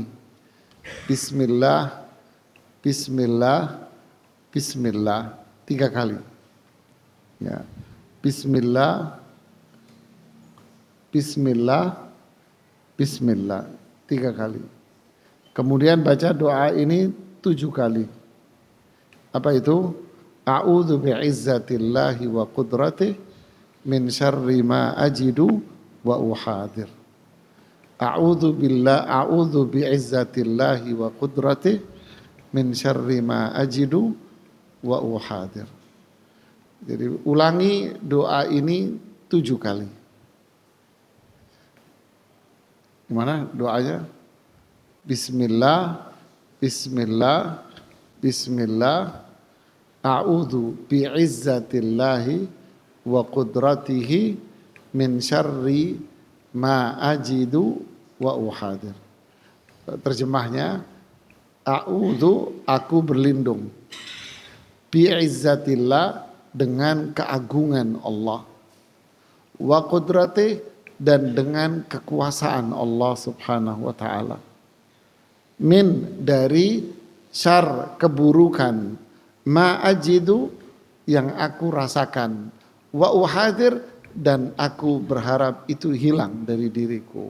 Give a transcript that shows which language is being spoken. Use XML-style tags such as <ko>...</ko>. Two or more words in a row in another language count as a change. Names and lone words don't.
<ar>بسم الله، بسم الله، بسم الله 3 kali.</ar> <id>Ya.</id> <ar>بسم الله، بسم الله، بسم الله 3 kali.</ar> <id>Kemudian baca doa ini 7 kali. Apa itu?</id> <ar>أعوذ بعزة الله وقدرته من شر ما أجد وأحاذر. أعوذ بعزة الله وقدرته من شر ما أجد وأحاذر.</ar> <id>Jadi ulangi doa ini 7 kali. Gimana doanya?</id> <ar>بسم الله، بسم الله، بسم الله. أعوذ بعزة الله وقدرته من شر ما أجد وأحاذر.</ar> <id>Terjemahnya, a'udzu, aku berlindung, bi'izzatillah, dengan keagungan Allah,</id> <ar>وقدرته,</ar> <id>dan dengan kekuasaan Allah</id> <ar>سبحانه وتعالى,</ar> <id>min, dari syar, keburukan,</id> <ar>ما أجد,</ar> <id>yang aku rasakan,</id> <ar>وأحاذر,</ar> <id>dan aku berharap itu hilang dari diriku.</id>